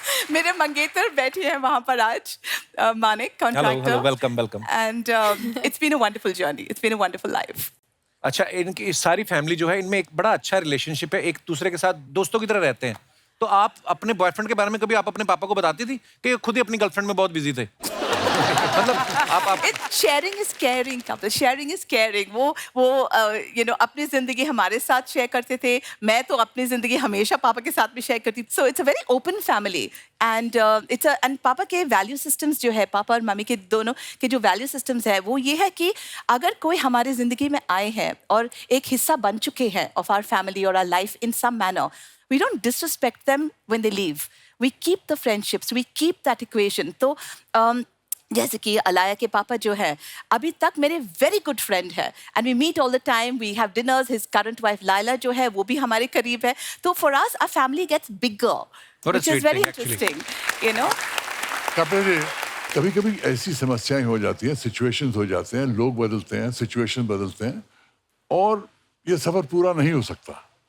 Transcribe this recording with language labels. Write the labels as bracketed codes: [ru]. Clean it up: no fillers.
[hi] मेरे मंगेतर बैठे हैं वहाँ पर आज, Manik contractor. [en] hello, welcome, welcome. And it's been a wonderful journey. It's been a wonderful life. [hi] अच्छा, इनकी इस सारी फैमिली जो है, इनमें एक बड़ा अच्छा रिलेशनशिप है, एक दूसरे के साथ दोस्तों की तरह रहते हैं। तो आप अपने बॉयफ्रेंड के बारे में कभी आप अपने पापा को बताती थी कि खुद ही अपनी गर्लफ्रेंड में बहुत बिजी थे? मतलब आप [en] Sharing is caring, couple, sharing is caring. [hi] वो [en] you know [hi] अपनी जिंदगी हमारे साथ शेयर करते थे, मैं तो अपनी जिंदगी हमेशा पापा के साथ भी शेयर करती। [en] so it's a very open family and and [hi] पापा के वैल्यू सिस्टम्स जो है, पापा और मम्मी के दोनों के जो वैल्यू सिस्टम्स है, वो ये है कि अगर कोई हमारी जिंदगी में आए हैं और एक हिस्सा बन चुके हैं [en] Of our family और our life in some manner, we don't disrespect them when they leave. We keep the friendships, we keep that equation. [hi] तो जैसे कि अलाया के पापा जो है अभी तक मेरे वेरी गुड फ्रेंड है [en] And we meet all the time, we have dinners. His current wife [hi] Laila जो है वो भी हमारे करीब है। [en] तो for us our family gets bigger, which is very interesting, you know. [hi] Kapil ji, कभी कभी ऐसी समस्याएं हो जाती हैं, सिचुएशंस हो जाते हैं, लोग बदलते हैं, सिचुएशन बदलते हैं और ये सफर पूरा नहीं हो सकता।